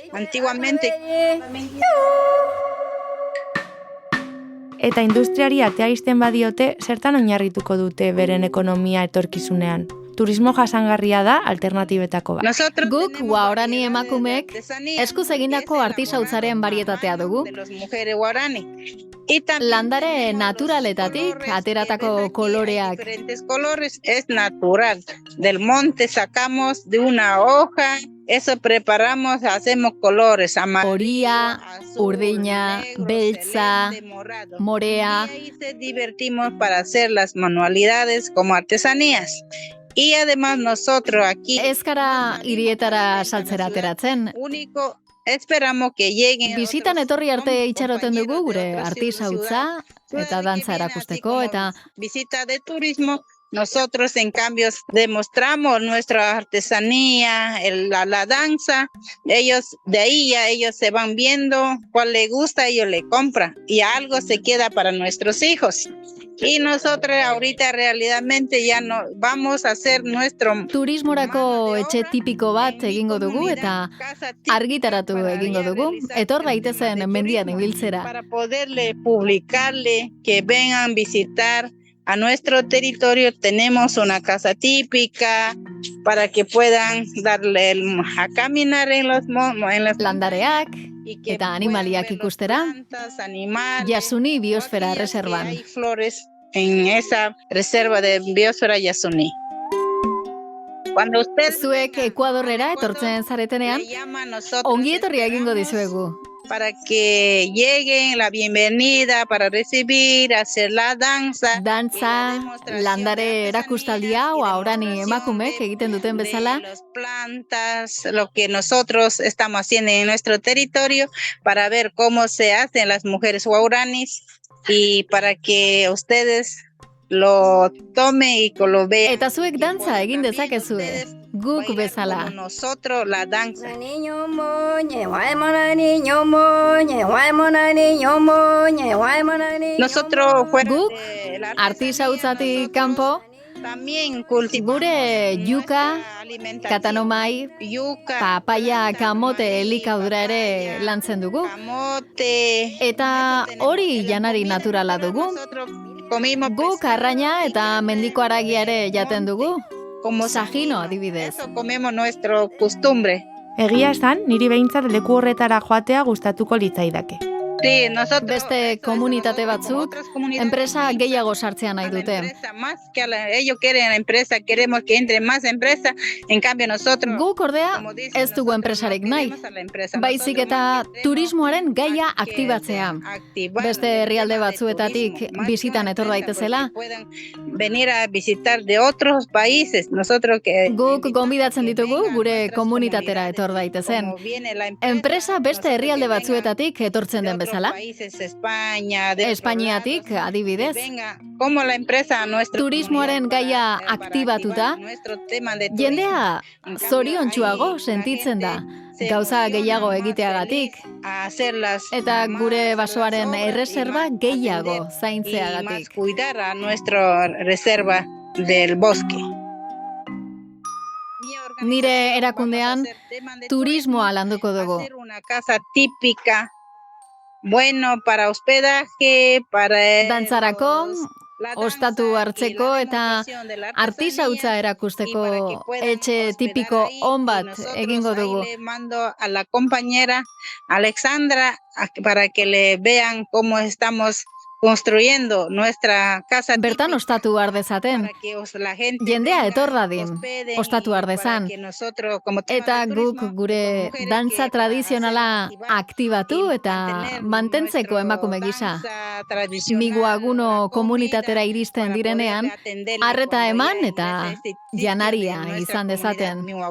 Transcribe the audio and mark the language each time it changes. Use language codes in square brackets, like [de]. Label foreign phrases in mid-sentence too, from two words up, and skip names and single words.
[eu] Eta industriari atea ixten badiote, zertan oinarrituko dute beren ekonomia etorkizunean? Turismo jasangarria da alternatibetako bat. Guk, uaorani emakumeek, eskuz egindako artisautzaren varietatea dugu. Landare naturaletatik ateratako koloreak. [es] Es natural. Del monte sacamos de una hoja, eso preparamos, hacemos colores. [eu] Horia, urdina, beltza, morea. [es] Y ahí se divertimos para hacer las manualidades como artesanías. Y además nosotros aquí... [eu] Ez gara hirietara saltzera ateratzen. [es] Esperamos que lleguen... [eu] Bisitan etorri arte itxaroten dugu gure artisautza eta dantza erakusteko eta... [es] Visita de turismo. Nosotros, en cambio, demostramos nuestra artesanía, la danza. Ellos, de ahí ya ellos se van viendo cuál les gusta, ellos le compran. Y algo se queda para nuestros hijos. Y nosotros ahorita realmente ya no vamos a hacer nuestro... [eu] Turismorako etxe tipiko bat egingo dugu eta argitaratu egingo dugu. Etor daitezen mendian ibiltzera. [es] Para poderle publicarle, que vengan visitar a nuestro territorio. Tenemos una casa típica para que puedan darle a caminar en los [eu] landareak eta animaliak ikustera. Yasuni Biosfera Reservan. [es] Hay flores en esa reserva de Biosfera Yasuni. Cuando usted [eu] zuek Ekuadorrera etortzen zaretenean, ongi etorri egingo dizuegu. [es] Para que lleguen la bienvenida, para recibir, hacer la danza. [eu] Dantza, landare erakustaldia, uaorani emakumek egiten duten bezala. [es] Las plantas, lo que nosotros estamos haciendo en nuestro territorio, para ver cómo se hacen las mujeres uauranis y para que ustedes lo tomen y lo vean. [eu] Eta zuek dantza egin dezakezue. Guk bezala. [es] Nosotros la danza. Nosotros [eu] guk artisautzatik kanpo gure yuka, katanomai, papaya, kamote elikadura ere lantzen dugu. Eta hori janari naturala dugu. Guk arraina eta mendiko haragia ere jaten dugu. Sajino adibidez. [es] Comemos nuestro costumbre. [eu] Egia esan, niri behintzat leku horretara joatea gustatuko litzaidake. [es] Sí, nosotros, [eu] Beste komunitate batzuk enpresa gehiago sartzea nahi dute. [es] Ellos quieren empresa, queremos que entre más empresa, en cambio nosotros... [eu] Guk ordea ez dugu enpresarik nahi, baizik eta turismoaren gaia aktibatzea. Beste herrialde batzuetatik bisitan etor daitezela. [es] Venir a visitar de otros países, nosotros que... [eu] Guk gonbidatzen ditugu gure komunitatera etor daitezen. Enpresa beste herrialde batzuetatik etortzen den bezala. Espainiatik, adibidez. Turismoaren gaia aktibatuta, jendea zoriontsuago sentitzen da, gauza gehiago egiteagatik, eta gure basoaren erreserba gehiago zaintzeagatik. [es] Cuidar a nuestra reserva del bosque. [eu] Nire erakundean turismoa landuko dugu. [es] Una casa típica, bueno para hospedaje, para [eu] dantzarako, ostatu hartzeko eta artisautza erakusteko etxe tipiko on bat egingo dugu. [es] Mando a la compañera Alexandra para que le vean cómo estamos construyendo nuestra casa. [eu] Bertan ostatu har dezaten. Jendea etor dadin, ostatu har dezan. Eta guk gure dantza tradizionala aktibatu eta mantentzeko emakume gisa. Miguaguno komunitatera iristen direnean, arreta eman eta janaria izan dezaten.